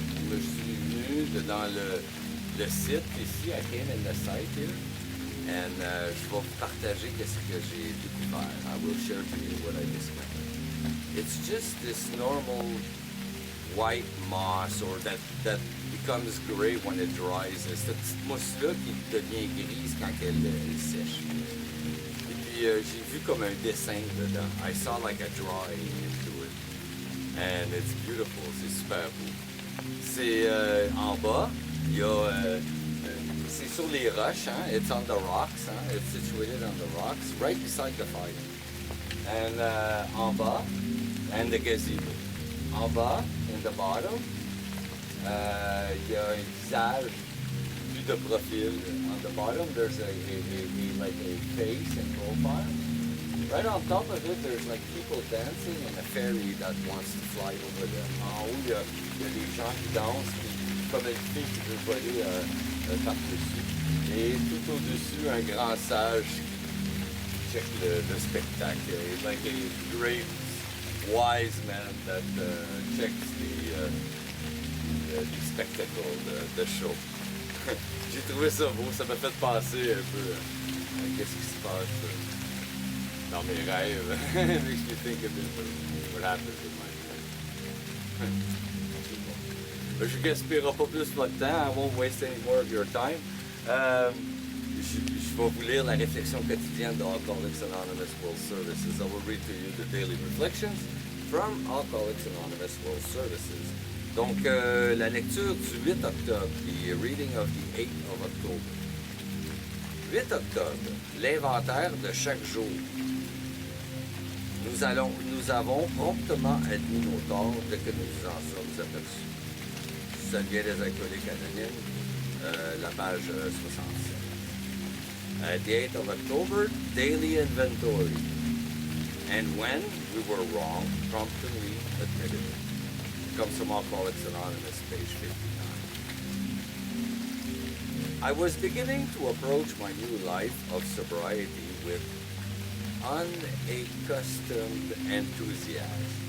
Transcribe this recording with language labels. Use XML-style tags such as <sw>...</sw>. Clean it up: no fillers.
<fr>Je suis venu dans le site ici,</fr> <en>I came in the site here, and</en> <fr>je vais vous partager qu'est-ce que j'ai découvert.</fr> <en>I will share to you what I discovered. It's just this normal white moss, or that becomes gray when it dries.</en> <fr>C'est cette petite mousse-là qui devient grise quand elle sèche. Et puis j'ai vu comme un dessin dedans.</fr> <en>I saw like a drawing into it. And it's beautiful,</en> <fr>c'est super beau. C'est en bas, il y a... c'est sur les roches, hein?</fr> <en>It's on the rocks, hein? It's situated on the rocks, right beside the fire.</en> <fr>And en bas,</fr> <en>and the gazebo.</en> <fr>En bas,</fr> <en>in the bottom,</en> <fr>il y a un visage vu de profil.</fr> <en>On the bottom, there's like a face and profile. Right on top of it, there's like people dancing and a fairy that wants to fly over them.</en> <fr>En haut, il y a des gens qui dansent, comme une fille qui veut voler par-dessus. Et tout au-dessus, un grand sage qui check le spectacle.</fr> <en>It's like a great wise man that checks the spectacle, the show.</en> <fr>J'ai trouvé ça beau, ça m'a fait penser un peu à qu'est-ce qui se passe dans mes rêves.</fr> <en>Makes me think of what happens in my life.</en> <fr>Je ne gaspillerai pas plus votre temps,</fr> <en>I won't waste any more of your time.</en> <fr>Je vais vous lire la réflexion quotidienne de Alcooliques Anonymes World Services.</fr> <en>I will read to you the daily reflections from Alcooliques Anonymous World Services.</en> <fr>Donc, la lecture du 8 octobre,</fr> <en>the reading of the 8th of October.</en> <fr>8 octobre, l'inventaire de chaque jour. Nous avons promptement admis nos torts dès que nous en sommes aperçus. Ça vient des Alcooliques Anonymes, la page 67.</fr> <en>The 8th of October, daily inventory. And when we were wrong, promptly admitted it. It comes from Alcoholics Anonymous, page 59. I was beginning to approach my new life of sobriety with unaccustomed enthusiasm.</en>